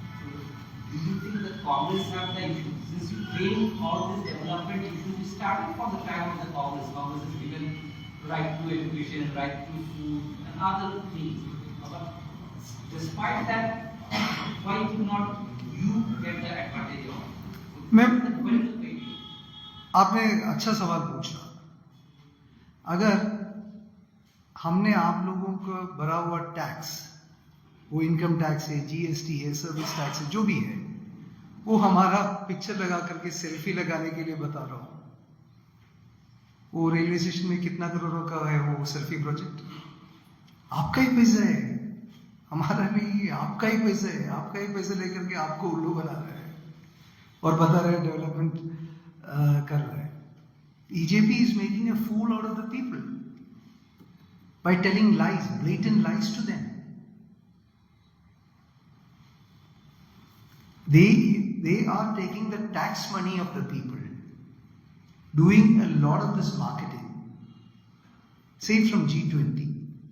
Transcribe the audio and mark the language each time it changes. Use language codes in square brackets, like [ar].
[en] So do you think that Congress have the issue? Since you claim all this development issue started from the time of the Congress. Congress is given right to education, right to food and other things. But despite that, why do not you get the advantage of it? [hi] मैं- [en] Where is the failure? [hi] आपने अच्छा सवाल पूछा। अगर हमने आप लोगों को भरा हुआ टैक्स, वो इनकम टैक्स है, जीएसटी है, सर्विस टैक्स है, जो भी है, वो हमारा पिक्चर लगा करके सेल्फी लगाने के लिए बता रहा हूं। वो रेलवे स्टेशन में कितना करोड़ों का है वो सेल्फी प्रोजेक्ट, आपका ही पैसा है, हमारा नहीं, आपका ही पैसा है, आपका ही पैसा लेकर के आपको उल्लू बना रहा है और बता रहे हैं डेवलपमेंट कर रहा है. [en] BJP is making a fool out of the people by telling lies, blatant lies to them. They are taking the tax money of the people, doing a lot of this marketing, say from G20.